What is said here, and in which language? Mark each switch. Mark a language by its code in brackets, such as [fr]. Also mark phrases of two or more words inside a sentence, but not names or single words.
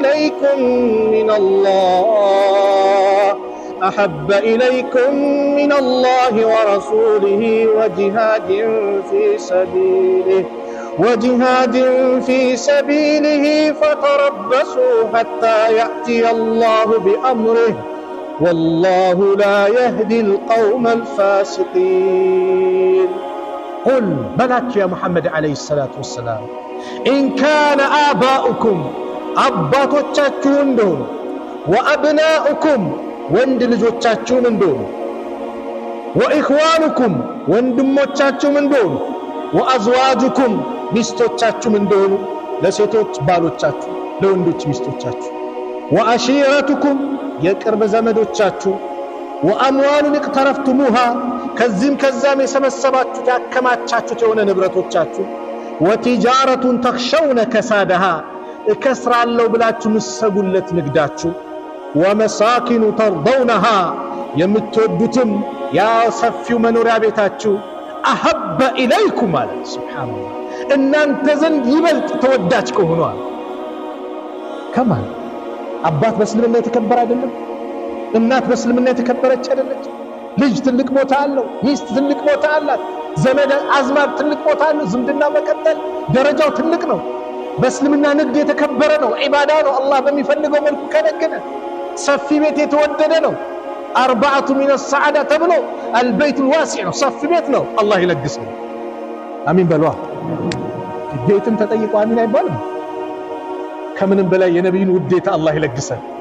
[ar] إليكم من الله ورسوله وجهاد في سبيله فتربصوا حتى يأتي الله بأمره والله لا يهدي القوم الفاسقين قل بلات يا محمد عليه الصلاة والسلام إن كان آباؤكم [am] አባቶቻችሁ እንደሆኑ [ar] وأبناؤكم [am] ወንድ ልጆቻችሁ እንደሆኑ [ar] وإخوانكم ወንድሞቻችሁ [am] እንደሆኑ وأزواجكم ሚስቶቻችሁ እንደሆኑ ለሴቶች ባሎቻችሁ ለወንዶች ሚስቶቻችሁ وعشيرتكم የቅርብ ዘመዶቻችሁ [ar] وأموال اقترفتموها [am] ከዚህም ከዛም የሰበሰባችሁት ያከማቻችሁት የሆነ ንብረቶቻችሁ [ar] وتجارة تخشون كسادها [am] እከስራለሁ ብላችሁ ምሰጉለት ንግዳችሁ [ar] ومساكن ترضونها [am] የምትወዱትም ያ ሰፊው መኖሪያ ቤታችሁ [ar] أحب إليكم [am] ማለት ሱብሃንአላህ እናንተ ዘንድ ይበልጥ ተወዳጅ ከሆነዋል። ከማን አባት በእስልምና የተከበረ አይደለም? እናት በእስልምና የተከበረች አይደለች? ልጅ ትልቅ ቦታ አለው፣ ሚስት ትልቅ ቦታ አላት፣ ዘመድ አዝማድ ትልቅ ቦታ አለው። ዝምድና መቀጠል ደረጃው ትልቅ ነው። በእስልምና ንግድ የተከበረ ነው፣ ዒባዳ ነው። አላህ በሚፈልገው መልኩ ከነገደ ሰፊ ቤት የተወደደ ነው። [ar] أربعة من السعادة [am] ተብሎ [ar] البيت الواسع [am] ነው፣ ሰፊ ቤት ነው። አላህ ይለግሰን። አሚን በሏ። ቤትም ተጠይቆ አሚን አይባልም። ከምንም በላይ የነብዩን ውዴታ አላህ ይለግሰን።